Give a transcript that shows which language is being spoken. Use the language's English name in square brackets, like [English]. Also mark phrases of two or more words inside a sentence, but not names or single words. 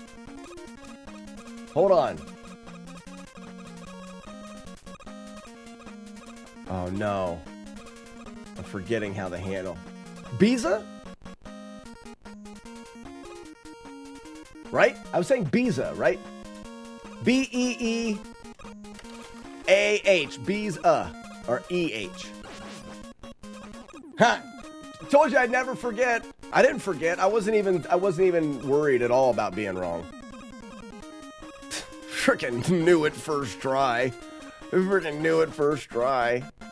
[English] Hold on. Oh no. I'm forgetting how to handle. Biza? Right? I was saying Biza, right? B-E-E-A-H. Biza. Or E-H. Ha! Told you I'd never forget. I didn't forget. I wasn't even worried at all about being wrong. Frickin' knew it first try. Frickin' knew it first try.